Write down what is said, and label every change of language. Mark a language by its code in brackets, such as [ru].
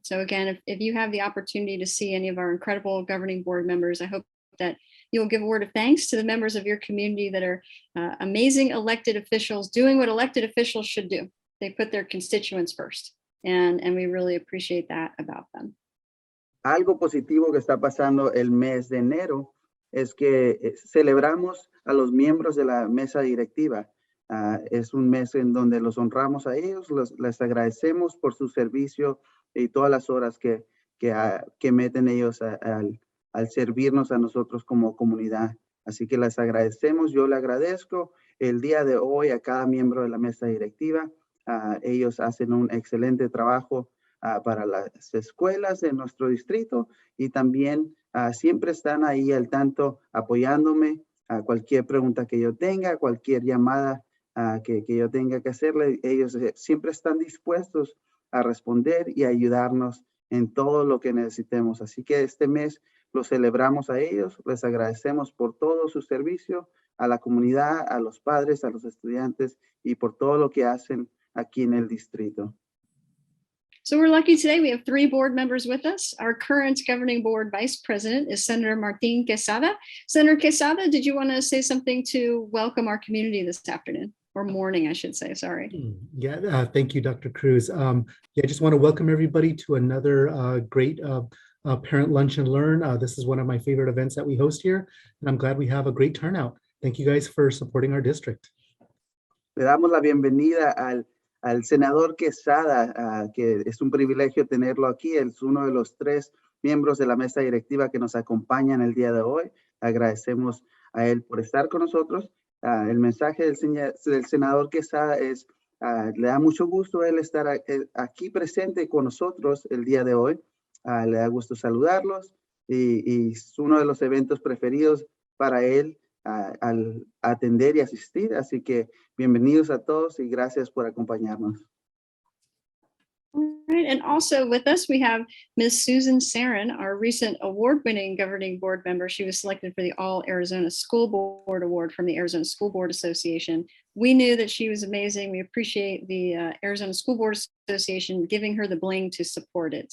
[en] So again, if you have the opportunity to see any of our incredible governing board members, I hope that you'll give a word of thanks to the members of your community that are amazing elected officials doing what elected officials should do. They put their constituents first, and we really appreciate that about them. [es] Algo positivo que está pasando el mes de enero es que celebramos a los miembros de la mesa directiva. Es un mes en donde los honramos a ellos, les agradecemos por su servicio y todas las horas que meten ellos al servirnos a nosotros como comunidad. Así que les agradecemos, yo le agradezco el día de hoy a cada miembro de la mesa directiva. Ellos hacen un excelente trabajo para las escuelas de nuestro distrito y también siempre están ahí al tanto apoyándome a cualquier pregunta que yo tenga, cualquier llamada que yo tenga que hacerle. Ellos siempre están dispuestos a responder y ayudarnos en todo lo que necesitemos. Así que este mes los celebramos a ellos, les agradecemos por todo su servicio a la comunidad, a los padres, a los estudiantes y por todo lo que hacen aquí en el distrito. [en] So we're lucky today. We have 3 board members with us. Our current governing board vice president is Senator Martin Quesada. Senator Quesada, did you want to say something to welcome our community this afternoon? Or morning, I should say, sorry. Yeah, thank you, Dr. Cruz. Yeah, I just want to welcome everybody to another great Parent Lunch and Learn. This is one of my favorite events that we host here, and I'm glad we have a great turnout. Thank you guys for supporting our district. [es] Le damos la bienvenida al senador Quesada, que es un privilegio tenerlo aquí. Es uno de los 3 miembros de la mesa directiva que nos acompañan el día de hoy. Agradecemos a él por estar con nosotros. El mensaje del senador Quesada es, le da mucho gusto él estar aquí presente con nosotros el día de hoy. Le da gusto saludarlos y es uno de los eventos preferidos para él al atender y asistir. Así que bienvenidos a todos y gracias por acompañarnos. [en] All right, and also with us, we have Ms. Susan Sarin, our recent award-winning governing board member. She was selected for the All Arizona School Board Award from the Arizona School Board Association. We knew that she was amazing. We appreciate the Arizona School Board Association giving her the bling to support it.